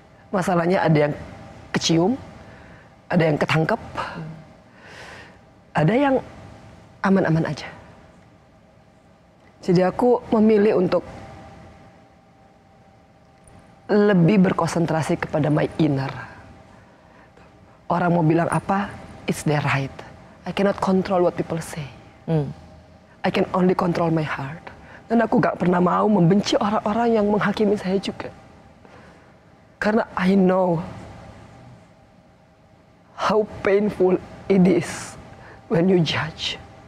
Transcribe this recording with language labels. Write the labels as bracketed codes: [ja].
[id] Masalahnya ada yang kecium, ada yang ketangkep, ada yang aman-aman aja. Jadi aku memilih untuk lebih berkonsentrasi kepada [en] my inner. [id] Orang mau bilang apa, [en] it's their right. I cannot control what people say. I can only control my heart. [id] Dan aku gak pernah mau membenci orang-orang yang menghakimi saya juga. Karena [en] I know how painful it is when you judge.